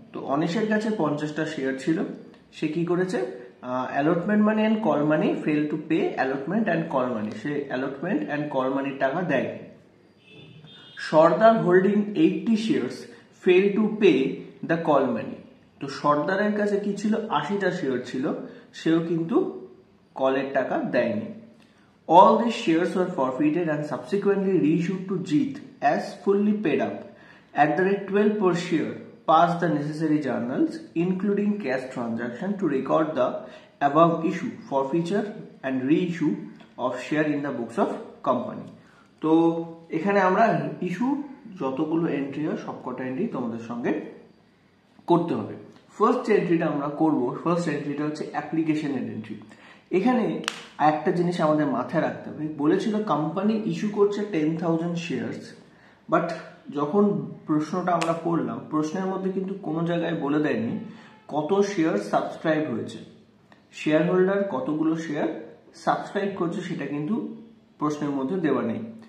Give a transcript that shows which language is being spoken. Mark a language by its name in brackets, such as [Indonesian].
[Bangla] তো অনিশের কাছে 50টা শেয়ার ছিল, সে কি করেছে, [English] allotment money and call money [Bangla] fail to pay allotment and call money, say allotment and call মানির টাকা দেয়। [English] Sardar holding 80 shares fail to pay the call money. [Bangla] তো সর্দারের কাছে কি ছিল, 80টা শেয়ার ছিল, সেও কিন্তু কলের টাকা দেয়নি। [English] All these shares were forfeited and subsequently reissued to Jeet as fully paid up. At the rate 12 per share, passed the necessary journals, including cash transaction, to record the above issue, forfeiture and reissue of share in the books of company. [Bangla] তো এখানে আমরা issue যতগুলো entry হয় সবকটা entry তোমাদের সঙ্গে করতে হবে। ফার্স্ট এন্ট্রিটা আমরা করব, ফার্স্ট এন্ট্রিটা হচ্ছে অ্যাপ্লিকেশনের এন্ট্রি। এখানে একটা জিনিস আমাদের মাথায় রাখতে হবে, বলেছিল কোম্পানি ইস্যু করছে 10,000 শেয়ারস, বাট যখন প্রশ্নটা আমরা করলাম প্রশ্নের মধ্যে কিন্তু কোনো জায়গায় বলে দেয়নি কত শেয়ার সাবস্ক্রাইব হয়েছে, শেয়ার হোল্ডার কতগুলো শেয়ার সাবস্ক্রাইব করছে সেটা কিন্তু প্রশ্নের মধ্যে দেওয়া নেই।